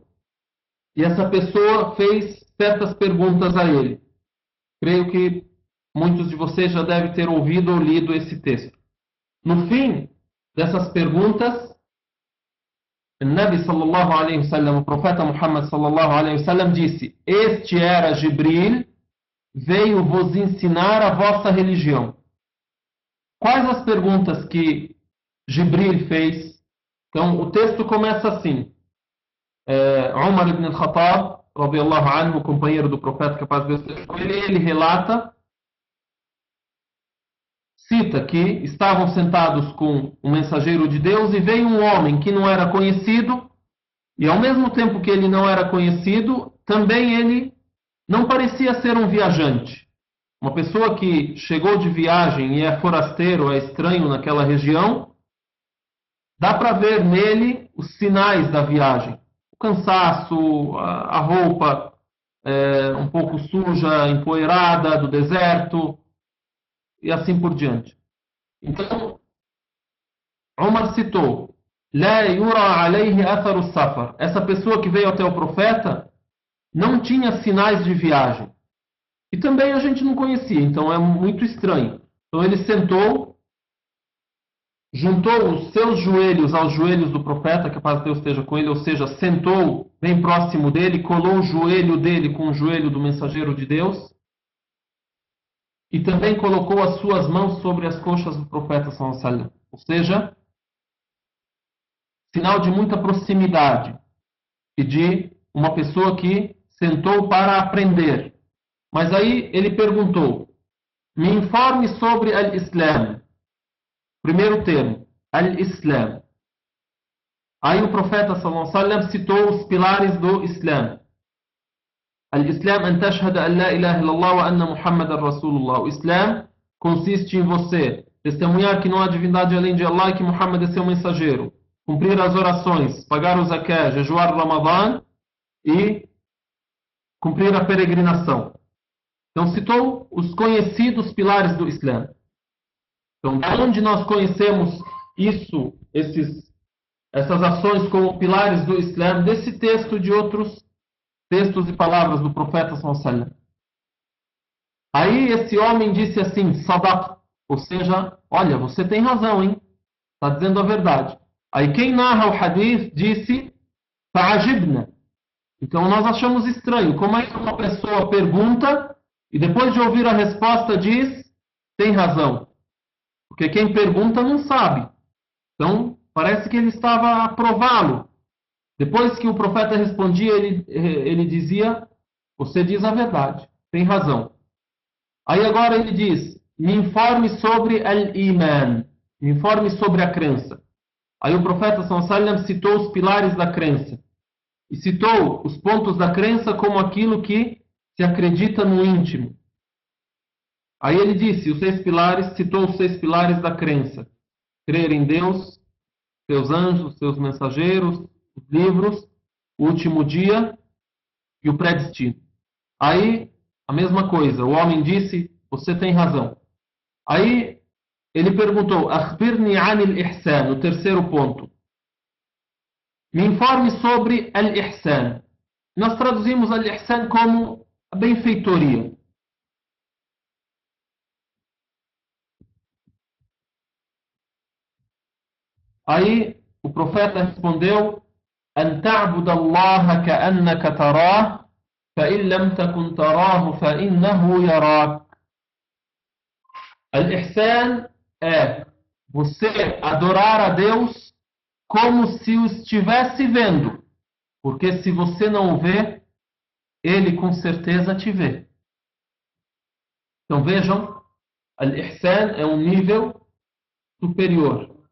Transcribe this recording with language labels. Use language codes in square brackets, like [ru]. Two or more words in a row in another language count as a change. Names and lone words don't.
[pt] E essa pessoa fez certas perguntas a ele. Creio que muitos de vocês já devem ter ouvido ou lido esse texto. No fim dessas perguntas, o [ar] النبي صلى الله عليه وسلم, [pt] o profeta Muhammad [ar] صلى الله عليه وسلم [pt] disse: este era Jibril, veio vos ensinar a vossa religião. Quais as perguntas que Jibril fez? Então, o texto começa assim. [ar] عمر بن الخطاب رضي الله عنه, [pt] o companheiro do profeta, que a paz de Deus esteja com ele, ele relata, cita que estavam sentados com um mensageiro de Deus e veio um homem que não era conhecido, e ao mesmo tempo que ele não era conhecido, também ele não parecia ser um viajante. Uma pessoa que chegou de viagem e é forasteiro, é estranho naquela região, dá para ver nele os sinais da viagem. O cansaço, a roupa um pouco suja, empoeirada do deserto, e assim por diante. Então, [ar] Umar citou: لا يرى عليه أثر السفر. [pt] Essa pessoa que veio até o profeta não tinha sinais de viagem. E também a gente não conhecia, então é muito estranho. Então ele sentou, juntou os seus joelhos aos joelhos do profeta, que a paz de Deus esteja com ele, ou seja, sentou bem próximo dele, colou o joelho dele com o joelho do mensageiro de Deus, e também colocou as suas mãos sobre as coxas do profeta [ar] صلى الله عليه وسلم. [pt] Ou seja, sinal de muita proximidade e de uma pessoa que sentou para aprender. Mas aí ele perguntou: me informe sobre al-Islam. Primeiro termo, al-Islam. Aí o profeta [ar] صلى الله عليه وسلم [pt] citou os pilares do Islam. [ar] الإسلام أن تشهد أن لا إله إلا الله وأن محمدا رسول الله. [pt] O Islam consiste em você testemunhar que não há divindade além de Allah e que Muhammad é seu mensageiro, cumprir as orações, pagar o zakat, jejuar o Ramadã e cumprir a peregrinação. Então citou os conhecidos pilares do Islã. Então, de onde nós conhecemos isso, essas ações como pilares do Islã? Desse texto e de outros textos e palavras do profeta [ar] صلى الله عليه وسلم. [pt] Aí esse homem disse assim: sadaq, ou seja, olha, você tem razão, hein? Está dizendo a verdade. Aí quem narra o hadith disse: fa'ajibna. Então nós achamos estranho. Como é que uma pessoa pergunta e depois de ouvir a resposta diz: tem razão? Porque quem pergunta não sabe. Então parece que ele estava a prová-lo. Depois que o profeta respondia, ele dizia: você diz a verdade, tem razão. Aí agora ele diz: me informe sobre al-Iman, me informe sobre a crença. Aí o profeta [ar] صلى الله عليه وسلم [pt] citou os pilares da crença. E citou os pontos da crença como aquilo que se acredita no íntimo. Aí ele disse, citou os 6 pilares da crença: crer em Deus, seus anjos, seus mensageiros, os livros, o último dia e o pré-destino. Aí, a mesma coisa, o homem disse: você tem razão. Aí ele perguntou: [ar] أخبرني عن الإحسان, [pt] o terceiro ponto. Me informe sobre al-ihsan. Nós traduzimos al-ihsan como a benfeitoria. Aí o profeta respondeu: [ar] أن تعبد الله كأنك تراه فإن لم تكن تراه فإنه يراك. [pt] Al-Ihsan é você adorar a Deus como se o estivesse vendo, porque se você não o vê, Ele com certeza te vê. Então vejam, Al-Ihsan é um nível superior.